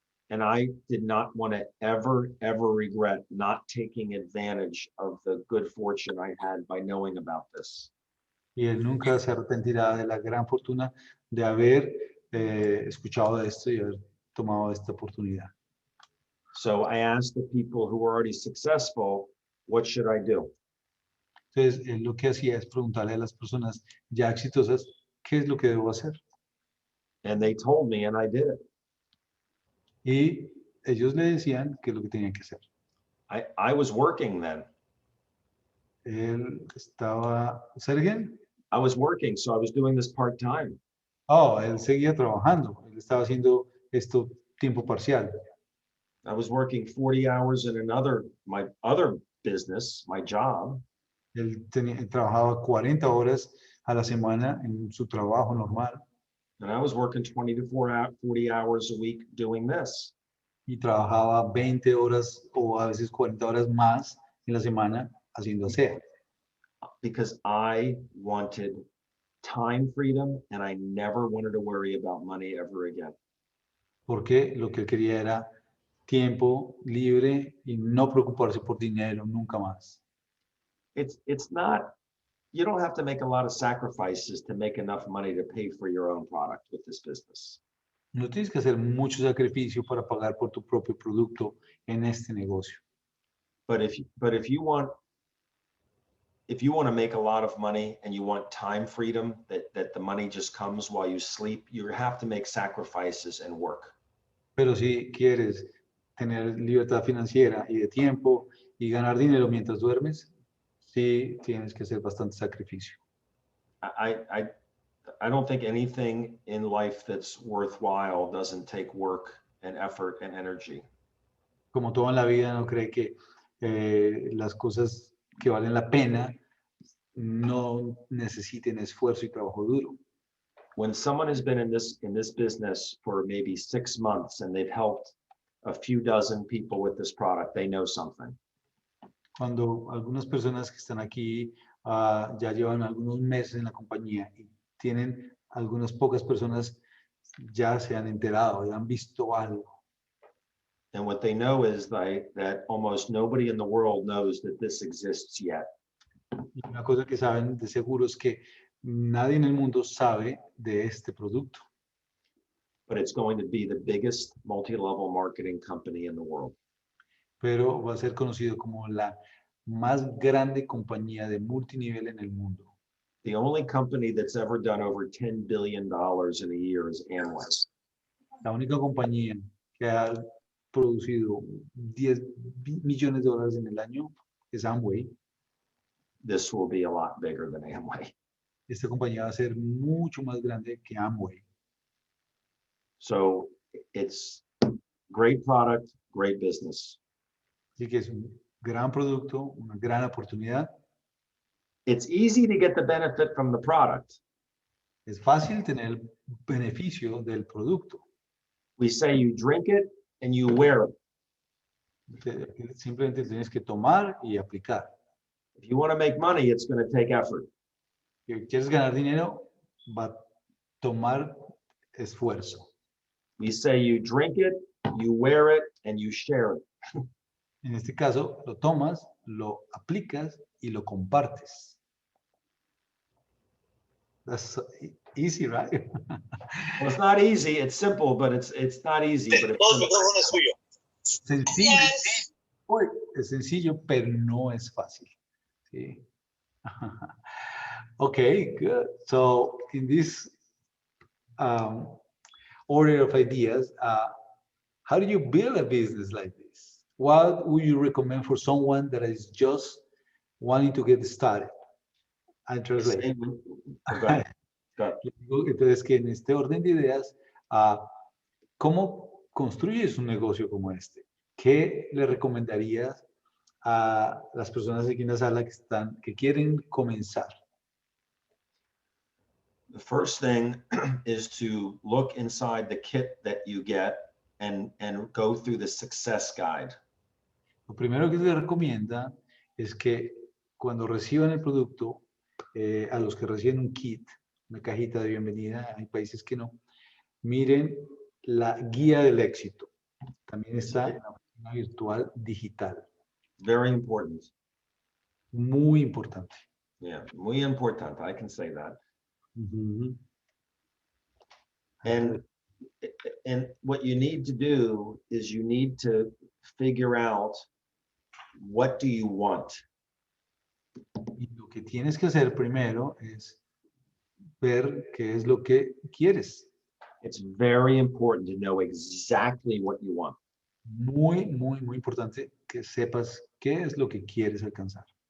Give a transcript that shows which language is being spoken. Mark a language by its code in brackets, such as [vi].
[en] And I did not want to ever regret not taking advantage of the good fortune I had by knowing about this. [es] Y él nunca se arrepentirá de la gran fortuna de haber escuchado de esto y haber tomado esta oportunidad. [en] So I asked the people who were already successful, what should I do? [es] Entonces, él lo que hacía es preguntarle a las personas ya exitosas, ¿qué es lo que debo hacer? [en] And they told me, and I did it. [es] Y ellos le decían qué es lo que tenían que hacer. [en] I was working then. [es] Él estaba, ¿Sergen? [en] I was working, so I was doing this part-time. [es] Oh, él seguía trabajando. Él estaba haciendo esto tiempo parcial. [en] I was working 40 hours in my other business, my job. [es] Él trabajaba 40 horas a la semana en su trabajo normal [en] And I was working 40 hours a week doing this. [es] y trabajaba 20 horas o a veces 40 horas más en la semana haciendo aseo. [en] Because I wanted time freedom and I never wanted to worry about money ever again. [es] Porque lo que él quería era tiempo libre y no preocuparse por dinero nunca más. [en] It's not, you don't have to make a lot of sacrifices to make enough money to pay for your own product with this business. [es] No tienes que hacer mucho sacrificio para pagar por tu propio producto en este negocio. [en] But if you want to make a lot of money and you want time freedom, that the money just comes while you sleep, you have to make sacrifices and work. [es] Pero si quieres tener libertad financiera y de tiempo y ganar dinero mientras duermes, sí tienes que hacer bastante sacrificio. [en] I don't think anything in life that's worthwhile doesn't take work and effort and energy. [es] Como todo en la vida, no cree que las cosas que valen la pena no necesiten esfuerzo y trabajo duro. [en] When someone has been in this business for maybe 6 months and they've helped a few dozen people with this product, they know something. [es] Cuando algunas personas que están aquí ya llevan algunos meses en la compañía y tienen algunas pocas personas ya se han enterado, ya han visto algo. [en] And what they know is that almost nobody in the world knows that this exists yet. [es] Y una cosa que saben de seguro es que nadie en el mundo sabe de este producto. [en] But it's going to be the biggest multi-level marketing company in the world. [es] Pero va a ser conocido como la más grande compañía de multinivel en el mundo. [en] The only company that's ever done over $10 billion in a year is Amway. [es] La única compañía que ha producido 10 millones de dólares en el año es Amway. [en] This will be a lot bigger than Amway. [es] Esta compañía va a ser mucho más grande que Amway. [en] So it's great product, great business. [es] Así que es un gran producto, una gran oportunidad. [en] It's easy to get the benefit from the product. [es] Es fácil tener el beneficio del producto. [en] We say you drink it and you wear it. [es] Simplemente tienes que tomar y aplicar. [en] If you want to make money, it's going to take effort. [es] Si quieres ganar dinero, va a tomar esfuerzo. [en] We say you drink it, you wear it, and you share it. [es] En este caso, lo tomas, lo aplicas y lo compartes. [en] That's so easy, right? Well, it's not easy. It's simple, but it's not easy. But it's simple. [es] Sencillo. Uy, es sencillo, pero no es fácil. [en] Sí. Okay, good. So in this order of ideas, how do you build a business like this? What would you recommend for someone that is just wanting to get started? I translate. Okay. [es] Entonces, que en este orden de ideas, ¿cómo construyes un negocio como este? ¿Qué le recomendarías a las personas aquí en la sala que quieren comenzar? [en] The first thing is to look inside the kit that you get and go through the success guide. [es] Lo primero que se recomienda es que cuando reciban el producto, a los que reciben un kit, una cajita de bienvenida, hay países que no, miren la guía del éxito. También está en la oficina virtual digital. [en] Very important. [es] Muy importante. [en] Yeah, [es] muy importante. [en] I can say that. Ujú. And what you need to do is you need to figure out what do you want? [es] Y lo que tienes que hacer primero es ver qué es lo que quieres. [en] It's very important to know exactly what you want. [es] Muy, muy, muy importante que sepas qué es lo que quieres alcanzar.